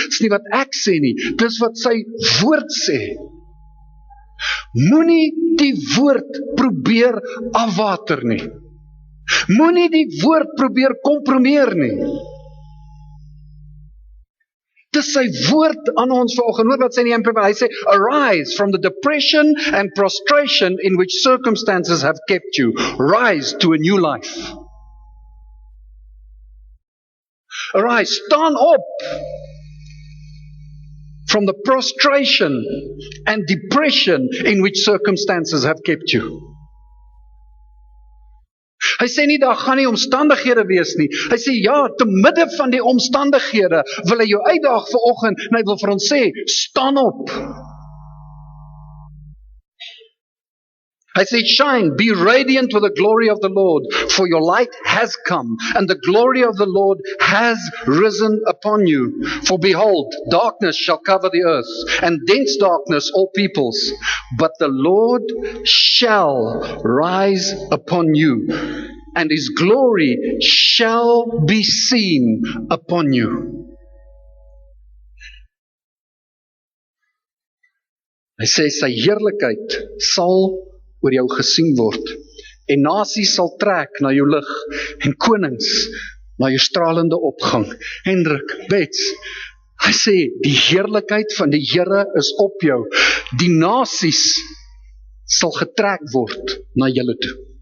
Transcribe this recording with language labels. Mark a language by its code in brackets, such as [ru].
[af] Dis nie wat ek sê nie, dis wat sy woord sê. Moenie die woord probeer afwater nie. Moenie die woord probeer kompromieer nie. Dis sy woord aan ons vanoggend. Hoor wat sê die Amplified, hy sê, [en] arise from the depression and prostration in which circumstances have kept you. Rise to a new life. Arise, [af] staan op [en] from the prostration and depression in which circumstances have kept you. [af] Hy sê nie, daar gaan nie omstandighede wees nie. Hy sê, ja, te midde van die omstandighede wil hy jou uitdaag vanoggend, en hy wil vir ons sê, staan op. [en] I say, shine, be radiant with the glory of the Lord, for your light has come, and the glory of the Lord has risen upon you. For behold, darkness shall cover the earth, and dense darkness all peoples. But the Lord shall rise upon you, and His glory shall be seen upon you. [af] Hy sê, sy heerlikheid sal oor jou gesien word, en nasies sal trek na jou lig, en konings na jou stralende opgang. Hendrik, Bets, hy sê, die heerlikheid van die Here is op jou, die nasies sal getrek word na julle toe.